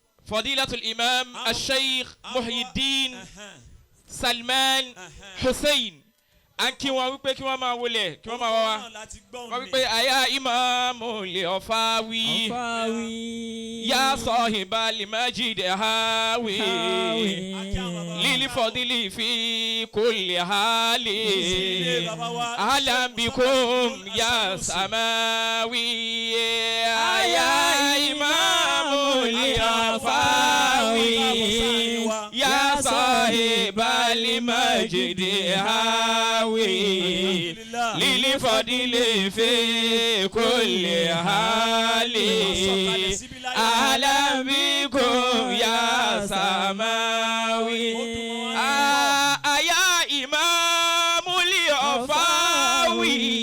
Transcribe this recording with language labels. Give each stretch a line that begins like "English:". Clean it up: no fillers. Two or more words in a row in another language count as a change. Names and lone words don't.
Arabic: Fadilatul Imam Al-Sheikh Muhyiddin Salman Hussein.
Yoruba: Anki wọn wípé kí wọ́n máa wọlé kí wọ́n máa wá wọ́n wípé àyà Imam Offa
Arabic: يا صاحب المسجد حاوي للفضل في كل حال أهلا بكم يا سماوي
Yoruba: àyà Imam Offa
Arabic: يا صاحب المسجد حاوي للي فضل في كل حال أهلا بكم يا سماوي يا إمام الأوفاوي